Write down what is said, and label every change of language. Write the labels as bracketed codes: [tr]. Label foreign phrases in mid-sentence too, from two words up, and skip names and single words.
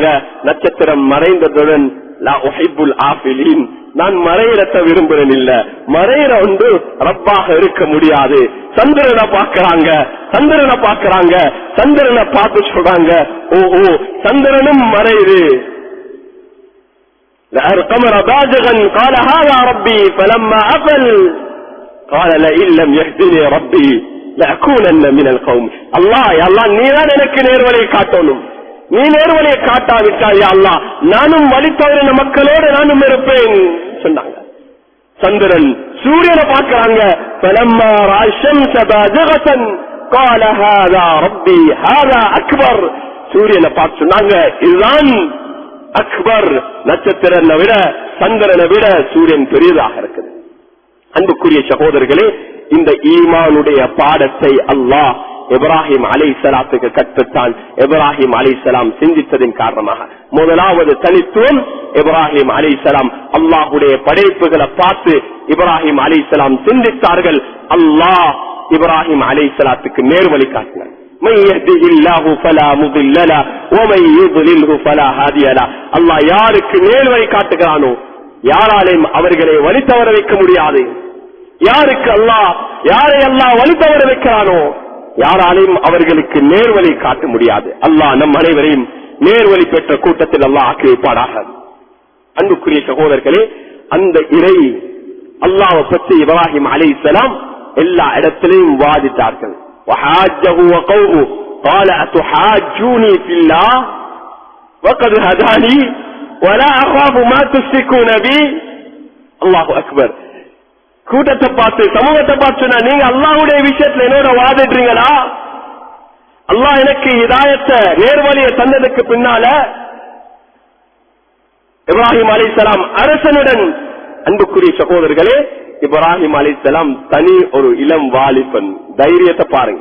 [ta] நட்சத்திரம் மறைந்ததுடன் [ar] لا أحب الآفلين, [ta] நான் மறையிறத்தை விரும்புறேன் இல்ல, மறையிற ஒன்று ரப்பாக இருக்க முடியாது. சந்திரனை பார்க்கிறாங்க, சந்திரனை பார்த்து சொல்றாங்க, ஓஹோ சந்திரனும் மறையுது. [ar] القمر بازغا قال هذا ربي فلما أفل قال لئن لم يهدني ربي لأكونن من القوم. الله يا الله [ta] நீதான் எனக்கு நேர்வழியை காட்டணும், நீ நேர்வழியை காட்டாவிட்டால் [ar] يا الله [ta] நானும் வழி தவறின மக்களோடு நானும் இருப்பேன் சொன்னாங்க. சந்திரன் சூரியனை பார்க்கிறாங்க, [ar] فلما رأى الشمس بازغة قال هذا ربي هذا أكبر. [ta] சூரியனை பார்த்து சொன்னாங்க, இதுதான் அக்பர், நட்சத்திரனை விட சந்திரனை விட சூரியன் பெரியதாக இருக்குது. அன்புக்குரிய சகோதரர்களே, இந்த ஈமானுடைய பாடத்தை அல்லாஹ் இப்ராஹிம் அலைஹிஸ்ஸலாத்துக்கு கற்பித்தான். இப்ராஹிம் அலைஹிஸ்ஸலாம் சிந்தித்ததின் காரணமாக முதலாவது தனித்துவம், இப்ராஹிம் அலைஹிஸ்ஸலாம் அல்லாஹ்வுடைய படைப்புகளை பார்த்து இப்ராஹிம் அலைஹிஸ்ஸலாம் சிந்தித்தார்கள். அல்லாஹ் இப்ராஹிம் அலைஹிஸ்ஸலாத்துக்கு நேர்வழி காட்டினார். [ar] من يهده الله فلا مضل له ومن يضلله فلا هادي له. [ta] அல்லாஹ் யாருக்கு நேர்வழி காட்டுகிறானோ யாராலையும் அவர்களை வழி தவற வைக்க முடியாது. யாருக்கு யாரை அல்லாஹ் வழி தவற வைக்கிறானோ யாராலையும் அவர்களுக்கு நேர்வழி காட்ட முடியாது. அல்லாஹ் நம் அனைவரையும் நேர்வழி பெற்ற கூட்டத்தில் அல்லாஹ் ஆக்கி வைப்பாராக. அன்புக்குரிய சகோதரர்களே, அந்த இறை அல்லாஹ்வை பற்றி இப்ராஹிம் அலைஹிஸ்ஸலாம் எல்லா இடத்திலையும் வாதிட்டார்கள். [ar] وحاجه وقومه قال أتحاجوني في الله وقد هداني ولا أخاف ما تشركون بي. الله أكبر. [ta] கூட்டத்தை பார்த்து சமூகத்தை பார்த்து நீங்க அல்லாஹ்வுடைய விஷயத்துல என்னோட வாதிடுறீங்களா? அல்லாஹ் எனக்கு ஹிதாயத்தை நேர்வழியை தந்ததுக்கு பின்னால இப்ராஹிம் அலைஹிஸ்ஸலாம் அரசனுடன். அன்புக்குரிய சகோதரர்களே, இப்ராஹிம் அலைஹிஸ்ஸலாம் தனி ஒரு இளம் வாலிபன், தைரியத்தை பாருங்க.